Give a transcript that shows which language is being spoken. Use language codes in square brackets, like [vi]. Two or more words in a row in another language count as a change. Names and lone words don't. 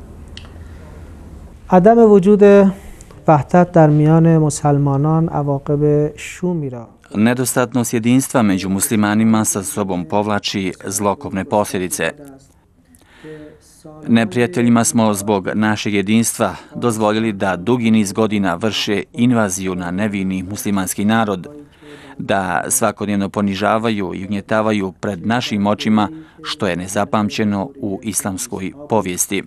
[fa] عدم وجود وحدت در میان مسلمانان عواقب شومی را [bs] Nedostatnost jedinstva među muslimanima sa sobom povlači zlokobne posljedice. Neprijateljima smo zbog našeg jedinstva dozvolili da dugi niz godina vrše invaziju na nevini muslimanski narod, da svakodnevno ponižavaju i ugnjetavaju pred našim očima, što je nezapamćeno u islamskoj povijesti.